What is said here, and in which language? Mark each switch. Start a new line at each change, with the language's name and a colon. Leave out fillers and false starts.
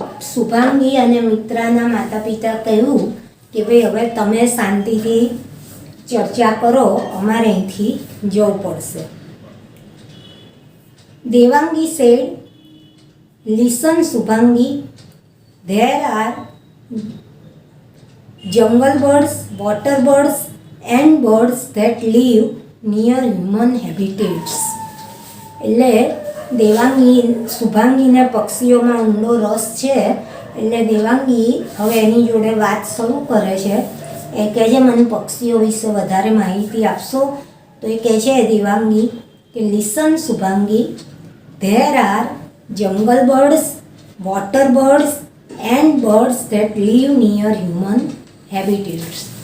Gujarati: શુભાંગી અને મિત્રાના માતા પિતા કહ્યું કે ભાઈ હવે તમે શાંતિથી ચર્ચા કરો, અમારે અહીંથી જવું પડશે.
English: Devangi said, "Listen, Subhangi, there are jungle birds, water birds, and birds that live near human habitats."
Gujarati: એટલે દેવાંગી શુભાંગીને પક્ષીઓમાં ઊંડો રસ છે, એટલે દેવાંગી હવે એની જોડે વાત શરૂ કરે છે. એ કહે છે, મને પક્ષીઓ વિશે વધારે માહિતી આપશો? તો એ કહે છે દેવાંગી કે
English: Listen Shubhangi, there are jungle birds, water birds and birds that live near human habitats.